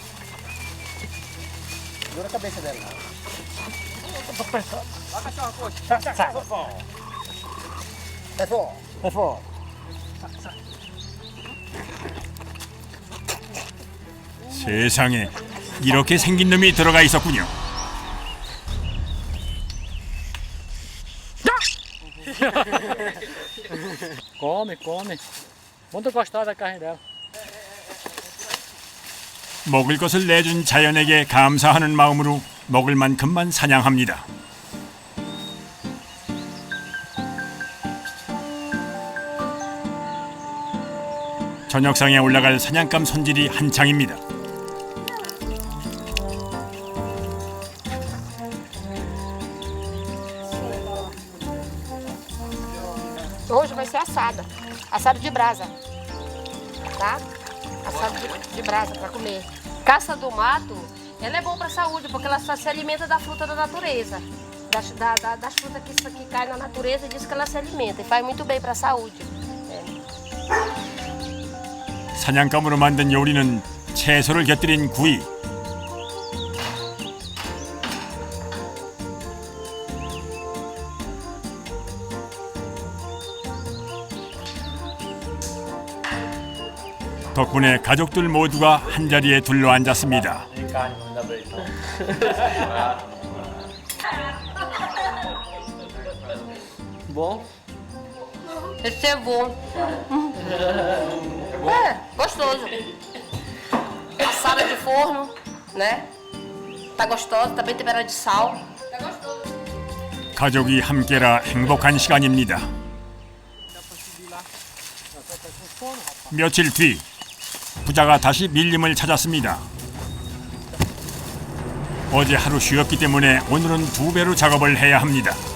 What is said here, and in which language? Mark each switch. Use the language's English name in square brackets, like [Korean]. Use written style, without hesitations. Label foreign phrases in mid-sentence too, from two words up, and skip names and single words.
[Korean] 세상에 이렇게 생긴 놈이 들어가 있었군요. [Portuguese] Come, come. Muito gostar da carne dela. [Korean] 먹을 것을 내준 자연에게 감사하는 마음으로 먹을 만큼만 사냥합니다. 저녁상에 올라갈 사냥감 손질이 한창입니다. [Portuguese] Hoje vai ser assada. Assado de brasa. Tá? Assado de brasa para comer. Caça do mato, ela é boa para a saúde, porque ela só se alimenta da fruta da natureza. Das frutas que caem na natureza, diz que ela se alimenta. E faz muito bem para a saúde. [Korean] 사냥감으로 만든 요리는 채소를 곁들인 구이. 덕분에 가족들 모두가 한자리에 둘러앉았습니다. [Portuguese] Bom? Esse é bom. É, gostoso. Assada de forno, né? Tá gostoso, tá bem temperada de sal. Tá gostoso. [Korean] 가족이 함께라 행복한 시간입니다. 며칠 뒤 부자가 다시 밀림을 찾았습니다. 어제 하루 쉬었기 때문에 오늘은 2배로 작업을 해야 합니다.